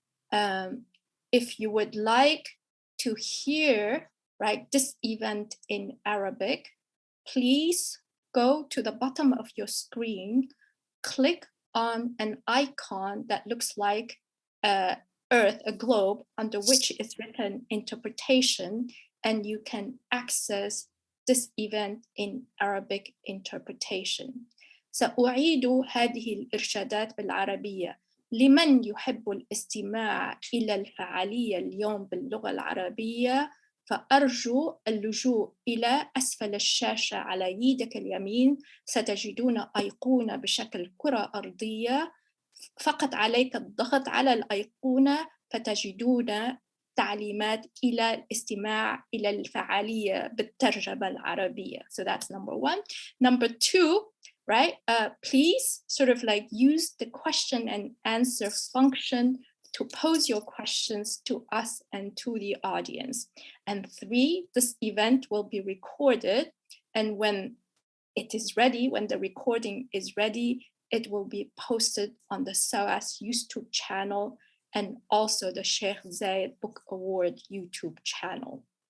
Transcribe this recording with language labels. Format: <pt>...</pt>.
<en>If you would like to hear this event in Arabic, please go to the bottom of your screen, click on an icon that looks like Earth, a globe, under which is written interpretation, and you can access this event in Arabic interpretation.</en> <ar>سأعيد هذه الإرشادات بالعربية. لمن يحب الاستماع إلى الفعالية اليوم باللغة العربية فأرجو اللجوء إلى أسفل الشاشة على يدك اليمين. ستجدون أيقونة بشكل كرة أرضية. فقط عليك الضغط على الأيقونة فتجدون تعليمات إلى الاستماع إلى الفعالية بالترجمة العربية.</ar> <en>So that's number one. Number two, please use the question and answer function to pose your questions to us and to the audience. And three, this event will be recorded, and when it is ready, when the recording is ready, it will be posted on the SOAS YouTube channel and also the Sheikh Zayed Book Award YouTube channel.</en>